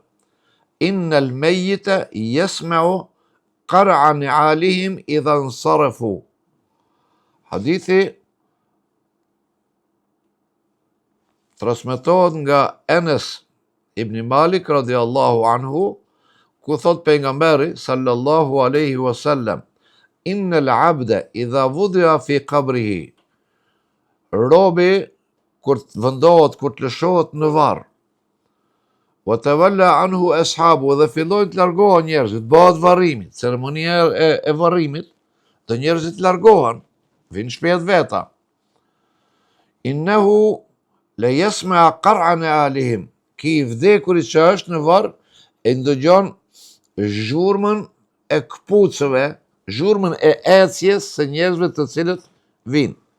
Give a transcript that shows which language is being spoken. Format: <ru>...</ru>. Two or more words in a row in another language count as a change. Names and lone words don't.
<ar>إن الميت يسمع قرع نعالهم إذا انصرفوا.</ar> <sq>Hadithi transmetohet nga Enes ibn Malik</sq> <ar>رضي الله عنه,</ar> <sq>ku thot pejgamberi sallallahu</sq> <ar>عليه وسلم، إن العبد إذا وضع في قبره,</ar> <sq>robi kur të vendohet, kur të lëshohet në varr,</sq> <ar>وتولى عنه أصحابه,</ar> <sq>dhe fillojnë të largohen njerëzit, bëhet varrimi, ceremonia e varrimit, dhe njerëzit largohen, vinë shpejt veta.</sq> <ar>إنه ليسمع قرع نعالهم,</ar> <sq>ki vdekurit që është në varr e ndëgjon zhurmën e këpucëve, zhurmën e ecjes së njerëzve të cilët vinë.</sq>